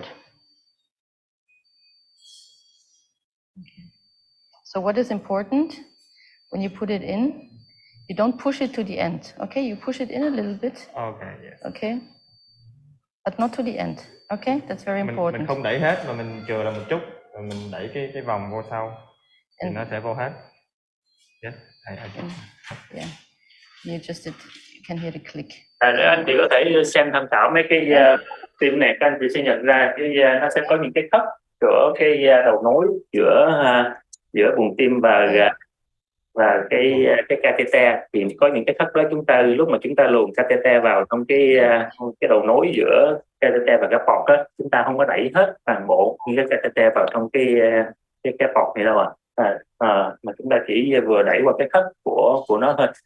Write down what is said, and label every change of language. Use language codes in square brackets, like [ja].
[en] Okay. So what is important when you put it in? You don't push it to the end. Okay, you push it in a little bit. Okay, yes. Okay, but not to the end. Okay, that's very important. [vi] Mình không đẩy hết mà mình chừa là một chút, rồi mình đẩy cái vòng vô sau thì nó sẽ vô hết. [en] Yes, yeah, you can hear the click. [vi] Anh chị có thể xem tham khảo mấy cái tiêm này, các anh chị sẽ nhận ra nó sẽ có những cái khớp giữa cái đầu nối giữa buồng tim và cái catheter. Thì có những cái khớp đó lúc mà chúng ta luồn catheter vào trong cái đầu nối giữa catheter và cái port đó, chúng ta không có đẩy hết toàn bộ những cái catheter vào trong cái port này đâu mà chúng ta chỉ vừa đẩy qua cái khớp của nó thôi.